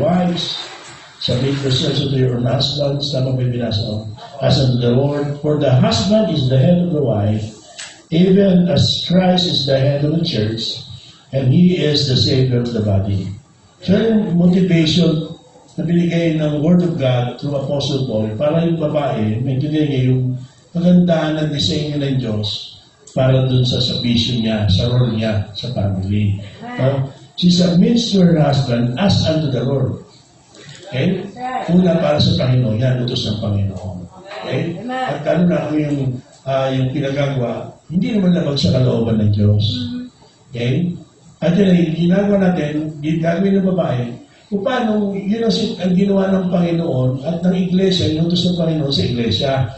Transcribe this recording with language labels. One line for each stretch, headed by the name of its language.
English: Wives, submit yourselves to your own husbands.
Filipino: Tama ba yung binasa ko?
English: As unto the Lord. For the husband is the head of the wife, even as Christ is the head of the church, and He is the Savior of the body.
Filipino: So yung motivation na binigay ng Word of God through Apostle Paul, para yung babae, maintindihan niya yung magandaan ng disenyo ng Diyos para dun sa vision niya, sa role niya, sa family.
English: She submits to her husband as unto the Lord.
Filipino: Okay? Una para sa Panginoon. Yan, utos ng Panginoon. Okay? At ano na kung yung pinagagawa, hindi naman labag sa kalooban ng Diyos. Okay? At yun ay ginagawa natin, gagawin ng babae, kung paano yun ang ginawa ng Panginoon at ng Iglesia, yung utos ng Panginoon sa Iglesia.